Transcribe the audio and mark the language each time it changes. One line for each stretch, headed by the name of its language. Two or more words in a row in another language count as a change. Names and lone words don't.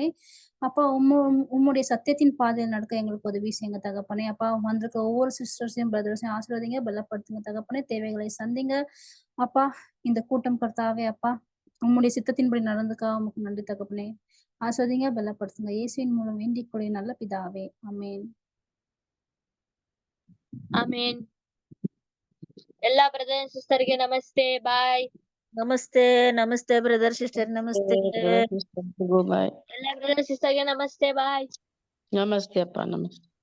Tamil: அப்பா உம்முடைய சத்தியத்தின் பாதையில் நடக்க எங்களுக்கு உதவி செய்யுங்க தகப்பனே. அப்பா வந்திருக்க ஒவ்வொரு சிஸ்டர்ஸையும் பிரதர்ஸையும் ஆசீர்வதிங்க, பலப்படுத்துங்க தகப்பனே. தேவைகளை சந்திங்க அப்பா. இந்த கூட்டம் கர்த்தாவே அப்பா உம்முடைய சித்தத்தின்படி நடந்துக்கா உமக்கு நன்றி தகப்பனே. ஆசீர்வதிங்க, பலப்படுத்துங்க. இயேசுவின் மூலம் வேண்டிக் கொள்ளும் நல்ல பிதாவே, ஆமென்.
Kannada: ಆಮೇನ್. ಎಲ್ಲಾ
English: brother sister
Kannada: ನಮಸ್ತೆ, ಬಾಯ್. ನಮಸ್ತೆ ನಮಸ್ತೆ
English: brother sister,
Kannada: ನಮಸ್ತೆ. ಬಾಯ್. ಎಲ್ಲಾ
English: brother sister
Kannada: ನಮಸ್ತೆ, ಬಾಯ್. ನಮಸ್ತೆ ಅಪ್ಪ, ನಮಸ್ತೆ.